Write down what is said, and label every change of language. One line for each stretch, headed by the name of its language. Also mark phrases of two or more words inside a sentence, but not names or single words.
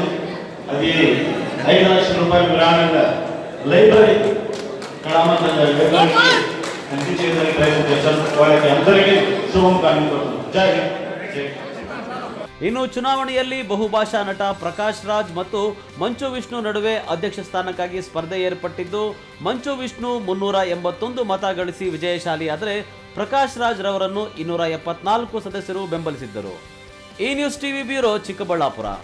Telugu: అది 5 లక్షల రూపాయలు గ్రామంగా లైబ్రరీ కళామందంగా అందించేదానికి ప్రయత్నం చేశాను. వాళ్ళకి అందరికీ శుభం కానుకుంటున్నాను.
Hindi: जय हिंद.
Kannada: ಇನ್ನು ಚುನಾವಣೆಯಲ್ಲಿ ಬಹುಭಾಷಾ ನಟ ಪ್ರಕಾಶ್ ರಾಜ್ ಮತ್ತು ಮಂಚು ವಿಷ್ಣು ನಡುವೆ ಅಧ್ಯಕ್ಷ ಸ್ಥಾನಕ್ಕಾಗಿ ಸ್ಪರ್ಧೆ ಏರ್ಪಟ್ಟಿದ್ದು, ಮಂಚು ವಿಷ್ಣು 381 ಮತ ಗಳಿಸಿ ವಿಜಯಶಾಲಿಯಾದರೆ ಪ್ರಕಾಶ್ ರಾಜ್ ರವರನ್ನು 274 ಸದಸ್ಯರು ಬೆಂಬಲಿಸಿದ್ದರು. ಈ ನ್ಯೂಸ್ ಟಿವಿ ಬ್ಯೂರೋ, ಚಿಕ್ಕಬಳ್ಳಾಪುರ.